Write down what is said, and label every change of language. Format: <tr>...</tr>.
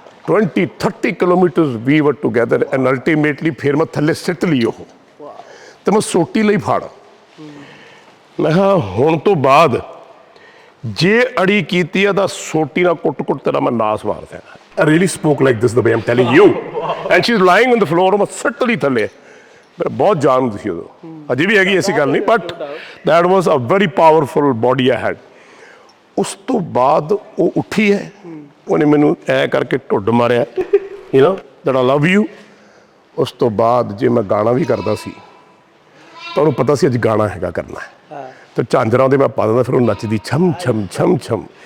<pa>20-30 kilometre</pa> <en>ਵੀ ਵਰ together and ultimately</en> <pa>ਫਿਰ ਮੈਂ ਥੱਲੇ ਸਿੱਟ ਲਈ ਉਹ ਤੇ ਮੈਂ ਸੋਟੀ ਲਈ ਫੜ। ਮੈਂ ਕਿਹਾ ਹੁਣ ਤੋਂ ਬਾਅਦ ਜੇ ਅੜੀ ਕੀਤੀ ਆ ਤਾਂ ਸੋਟੀ ਨਾਲ ਕੁੱਟ-ਕੁੱਟ ਤੇਰਾ ਮੈਂ ਨਾਸ ਮਾਰ ਦੇਣਾ।</pa> <en>I really spoke like this the way I'm telling you. And she's lying on the floor,</en> <pa>ਮੈਂ ਸਿੱਟ ਲਈ ਥੱਲੇ। ਮੇਰਾ ਬਹੁਤ ਜਾਨ ਹੁੰਦੀ ਸੀ ਉਦੋਂ, ਅਜੇ ਵੀ ਹੈਗੀ, ਐਸੀ ਗੱਲ ਨਹੀਂ, but</pa> <en>that was a very powerful body I had.</en> <pa>ਉਸ ਤੋਂ ਬਾਅਦ ਉਹ ਉੱਠੀ ਹੈ, ਉਹਨੇ ਮੈਨੂੰ ਐ ਕਰਕੇ ਢੁੱਡ ਮਾਰਿਆ,</pa> <en>you know that I love you.</en> <pa>ਉਸ ਤੋਂ ਬਾਅਦ ਜੇ ਮੈਂ ਗਾਣਾ ਵੀ ਕਰਦਾ ਸੀ ਤਾਂ ਉਹਨੂੰ ਪਤਾ ਸੀ ਅੱਜ ਗਾਣਾ ਹੈਗਾ ਕਰਨਾ ਹੈ, ਤੇ ਝਾਂਜਰਾਂ ਦੇ ਮੈਂ ਪਾ ਦਿੰਦਾ, ਫਿਰ ਉਹ ਨੱਚਦੀ ਛਮ ਛਮ ਛਮ ਛਮ।</pa>